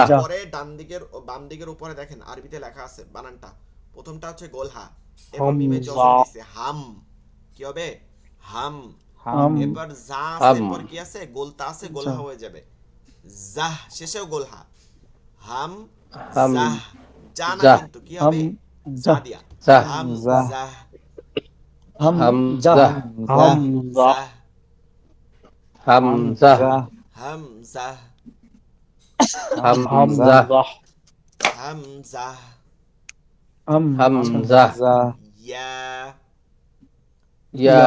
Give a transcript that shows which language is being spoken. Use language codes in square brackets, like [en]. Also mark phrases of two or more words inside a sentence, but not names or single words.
[bn] পরে ডান দিকের ও বাম দিকের উপরে দেখেন আরবিতে লেখা আছে বানানটা, প্রথমটা হচ্ছে গোলহা, এরপর মিমে জজম হামজা দিছে, হাম, কি হবে, হাম। হাম এরপর জা আছে, হাম এরপর কি আছে, গোলতা আছে, গোলহা হয়ে যাবে, জাহ, শেষেও গোলহা, হাম হাম জাহ, জা না জাহ কিন্তু কি হাম হবে, জা জা দিয়া, জাহ হাম জাহ জাহ, হাম জা হামজা হাম হামজা জাহ, হামজা হাম জাহ, হামজা হাম জাহ, হাম হামজা ইয়া, ইয়া